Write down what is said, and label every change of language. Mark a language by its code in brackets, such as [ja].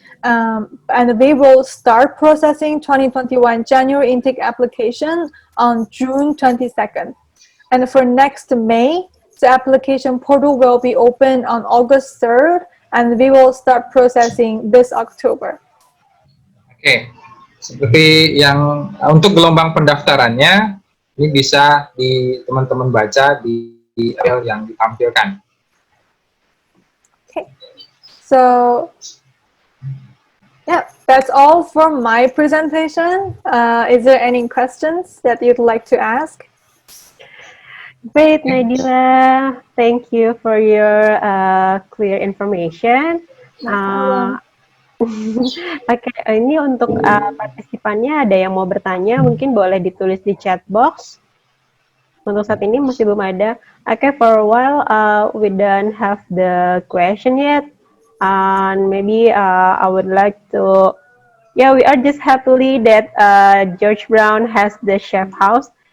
[en] And we will start processing 2021 January intake application on June 22nd. And for next May, the application portal will be open on August 3rd, and we will start processing this October. [id] Oke, seperti yang untuk gelombang pendaftarannya, ini bisa teman-teman baca di email yang ditampilkan. [en] Okay, so yeah, that's all for my presentation. Is there any questions that you'd like to ask? Great, Nadila. Thank you for your clear information. [id] Oke, ini untuk partisipannya ada yang mau bertanya, mungkin boleh ditulis di chat box. Untuk saat ini masih belum ada. [en] Okay, for a while we don't have the question yet. And maybe I would like to, we are just happily that George Brown has the chef house.